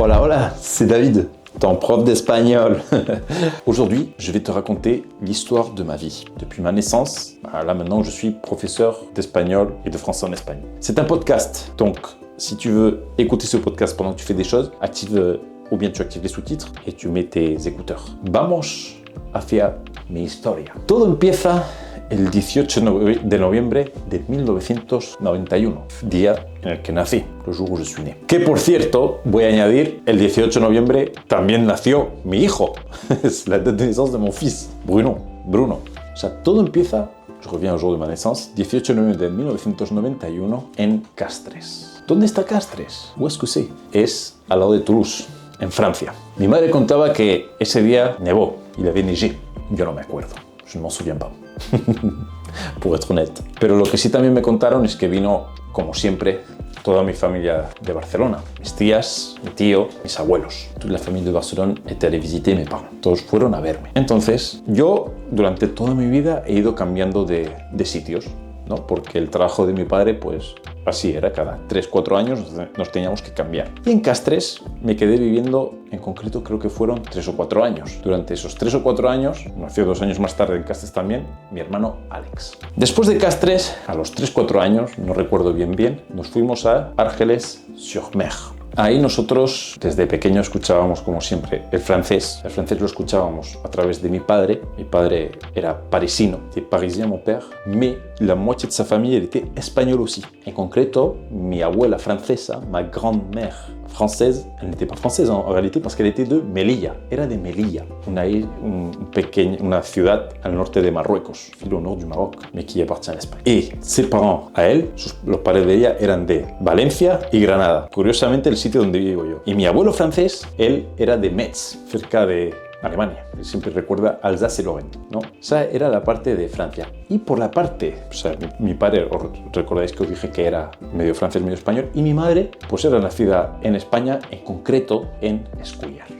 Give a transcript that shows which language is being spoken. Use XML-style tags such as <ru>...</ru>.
<es>Hola, hola,</es> <fr>c'est David, ton prof d'espagnol. Aujourd'hui, je vais te raconter l'histoire de ma vie. Depuis ma naissance, là maintenant je suis professeur d'espagnol et de français en Espagne. C'est un podcast, donc si tu veux écouter ce podcast pendant que tu fais des choses, active ou bien tu actives les sous-titres et tu mets tes écouteurs.</fr> <es>Vamos hacia mi historia. Todo empieza el 18 de noviembre de 1991, día en el que nací,</es> <fr>el jour où je suis né.</fr> <es>Que por cierto, voy a añadir, el 18 de noviembre también nació mi hijo.</es> <fr>Es la date de naissance de mon fils, Bruno.</fr> <es>O sea, todo empieza,</es> <fr>je reviens au jour de ma naissance,</fr> <es>18 de noviembre de 1991 en Castres. ¿Dónde está Castres?</es> <fr>Où est-ce que c'est?</fr> <es>Es al lado de Toulouse, en Francia. Mi madre contaba que ese día nevó,</es> <fr>il avait neigé.</fr> <es>Yo no me acuerdo,</es> <fr>je ne m'en souviens pas. Pour être honnête.</fr> <es>Pero lo que sí también me contaron es que vino, como siempre, toda mi familia de Barcelona. Mis tías, mi tío, mis abuelos. Toda la familia de Barcelona</es> <fr>était allée visiter mes parents.</fr> <es>Todos fueron a verme. Entonces, yo durante toda mi vida he ido cambiando de sitios, ¿no? Porque el trabajo de mi padre, pues así era, cada 3-4 años nos teníamos que cambiar. Y en Castres me quedé viviendo, en concreto creo que fueron 3 o 4 años. Durante esos 3 o 4 años, nació 2 años más tarde en Castres también, mi hermano Alex. Después de Castres, a los 3-4 años, no recuerdo bien, nos fuimos a Argelès-sur-Mer. Ahí nosotros desde pequeño escuchábamos, como siempre, el francés. El francés lo escuchábamos a través de mi padre. Mi padre era parisino,</es> <fr>était parisien mon père, mais la moitié de sa famille elle était espagnole aussi.</fr> <es>En concreto, mi abuela francesa,</es> <fr>ma grand-mère française, elle n'était pas française en réalité parce qu'elle était de Melilla,</fr> <es>era de Melilla, una ciudad al norte de Marruecos,</es> <fr>filo au nord du Maroc, mais qui appartient à l'Espagne.</fr> <es>Y</es> <fr>ses parents,</fr> <es>a él, los padres de ella eran de Valencia y Granada, curiosamente el sitio donde vivo yo. Y mi abuelo francés, él era de Metz, cerca de Alemania. Siempre recuerda Alsace-Lorraine, ¿no? Esa era la parte de Francia. Y por la parte, o sea, mi padre, os recordáis que os dije que era medio francés, medio español, y mi madre, pues era nacida en España, en concreto en Escúllar.</es>